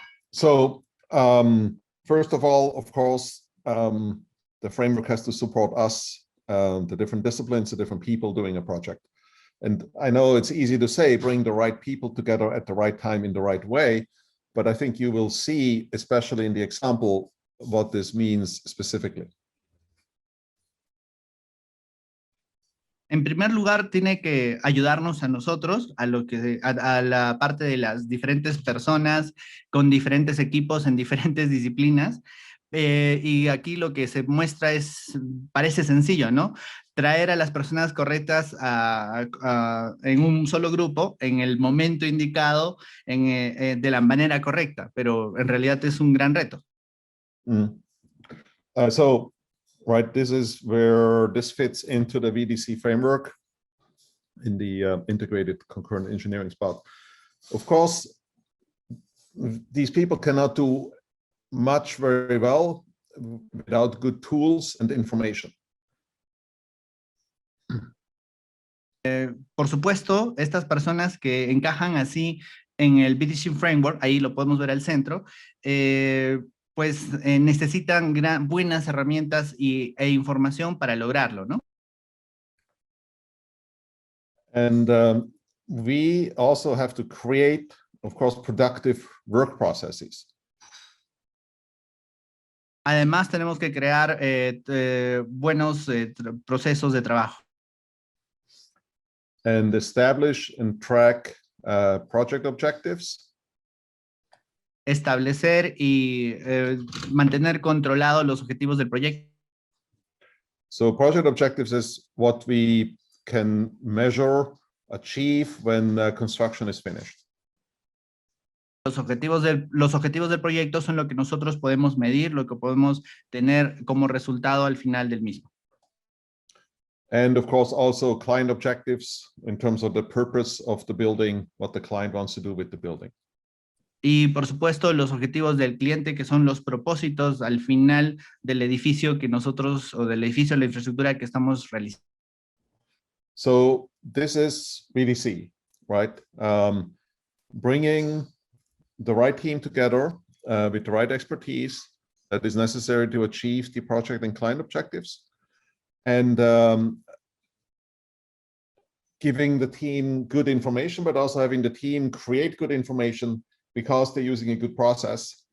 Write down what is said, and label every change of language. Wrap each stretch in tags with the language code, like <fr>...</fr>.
<en>So, first of all, of course, the framework has to support us, the different disciplines, the different people doing a project. And I know it's easy to say, bring the right people together at the right time in the right way, but I think you will see, especially in the example, what this means specifically.</en> <es>En primer lugar, tiene que ayudarnos a nosotros, a la parte de las diferentes personas con diferentes equipos en diferentes disciplinas. Y aquí lo que se muestra parece sencillo, ¿no? Traer a las personas correctas en un solo grupo, en el momento indicado, de la manera correcta, pero en realidad es un gran reto.</es> <en>Right, this is where this fits into the VDC framework in the integrated concurrent engineering spot. Of course, these people cannot do much very well without good tools and information.</en> <es>Por supuesto, estas personas que encajan así en el Vdc Framework, ahí lo podemos ver al centro, pues necesitan buenas herramientas e información para lograrlo, ¿no?</es> <en>And we also have to create, of course, productive work processes.</en> <es>Además, tenemos que crear buenos procesos de trabajo.</es> <en>And establish and track project objectives.</en> <es>Establecer y mantener controlados los objetivos del proyecto.</es> <en>So project objectives is what we can measure, achieve when construction is finished.</en> <es>Los objetivos del proyecto son lo que nosotros podemos medir, lo que podemos tener como resultado al final del mismo.</es> <en>And of course, also client objectives in terms of the purpose of the building, what the client wants to do with the building.</en> <es>Y por supuesto, los objetivos del cliente, que son los propósitos al final del edificio que nosotros, o del edificio, la infraestructura que estamos realizando.</es> <en>So this is VDC, right? Bringing the right team together with the right expertise that is necessary to achieve the project and client objectives, and giving the team good information, but also having the team create good information because they're using a good process.</en>